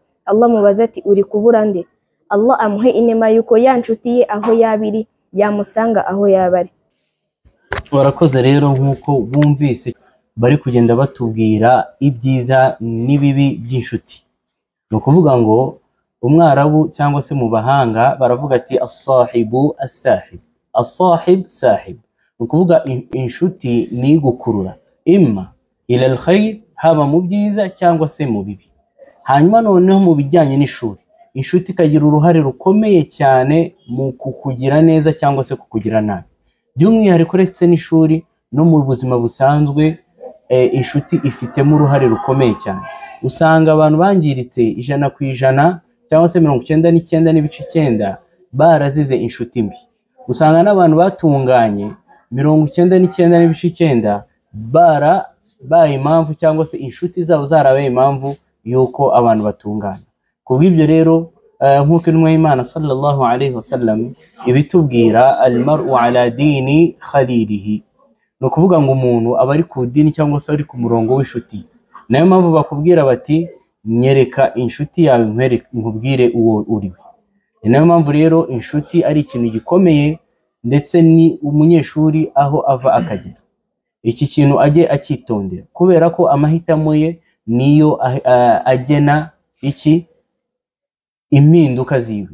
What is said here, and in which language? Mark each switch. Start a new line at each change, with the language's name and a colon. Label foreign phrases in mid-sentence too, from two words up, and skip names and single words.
Kinyarwanda: Allah mubaza ati uri kubura nde? Allah amuhe inema yuko ya nshuti ye aho yabiri yamusanga aho yabari. Warakoze rero, nk'uko bumvise bari kugenda batubwira ibyiza n'ibibi by'inshuti. Ni ukuvuga ngo umwarabu cyangwa se mu bahanga baravuga ati
Arabic: الصاحب الصاحب، الصاحب ساحب.
Kinyarwanda: Ni ukuvuga inshuti ni igukurura
Arabic: إما إلى الخير,
Kinyarwanda: haba mu byiza cyangwa se mu bibi. Hanyuma noneho mu bijyanye n'ishuri, inshuti ikagira uruhare rukomeye cyane mu kukugira neza cyangwa se kukugira nabi. By'umwihariko uretse n'ishuri, no mu buzima busanzwe inshuti ifitemo uruhare rukomeye cyane. Usanga abantu bangiritse 100% cyangwa se 99.9 barazize inshuti mbi. Usanga n'abantu batunganye 99.9 baye impamvu cyangwa se inshuti zabo zarabaye impamvu yuko abantu batungana. Kubw'ibyo rero nk'uko intumwa y'Imana
Arabic: صلى الله عليه وسلم
Kinyarwanda: ibitubwira
Arabic: المرء على دين خليله,
Kinyarwanda: ni ukuvuga ngo umuntu aba ari ku dini cyangwa se ari ku murongo w'inshuti. Nayo mpamvu bakubwira bati nyereka inshuti yawe nkubwire uwo uriwe. Nayo mpamvu rero inshuti ari ikintu gikomeye, ndetse ni umunyeshuri aho ava akagera iki kintu ajye akitondera, kubera ko amahitamo ye niyo agena impinduka ziwe.